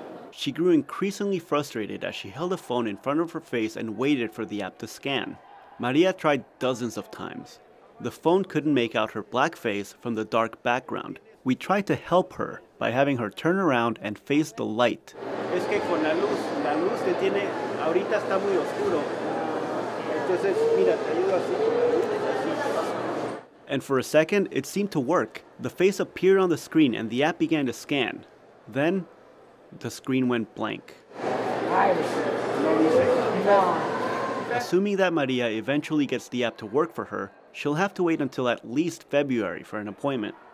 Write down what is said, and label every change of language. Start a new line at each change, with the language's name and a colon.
English: She grew increasingly frustrated as she held a phone in front of her face and waited for the app to scan. Maria tried dozens of times. The phone couldn't make out her black face from the dark background. We tried to help her by having her turn around and face the light.
Spanish: Es que con la luz que tiene ahorita está muy oscuro. Entonces, mira, te ayudo así.
English: And for a second, it seemed to work. The face appeared on the screen and the app began to scan. Then, the screen went blank. Assuming that Maria eventually gets the app to work for her, she'll have to wait until at least February for an appointment.